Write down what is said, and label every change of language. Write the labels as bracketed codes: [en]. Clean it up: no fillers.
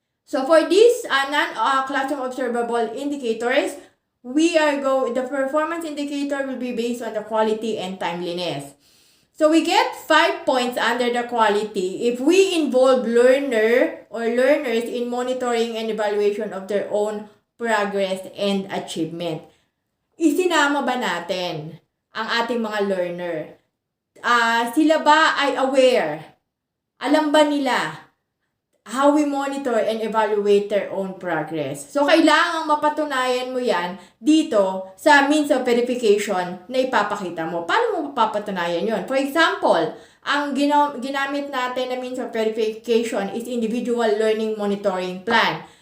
[en] So, for these non-classroom observable indicators, the performance indicator will be based on the quality and timeliness. So, we get 5 points under the quality if we involve learners in monitoring and evaluation of their own progress and achievement. [tl] Isinama ba natin ang ating mga learner? Sila ba ay aware? Alam ba nila [en] how we monitor and evaluate their own progress? [tl] So, kailangang mapatunayan mo yan dito sa means of verification na ipapakita mo. Paano mo mapapatunayan yon? [en] For example, [tl] ang ginamit natin na [en] means of verification is individual learning monitoring plan.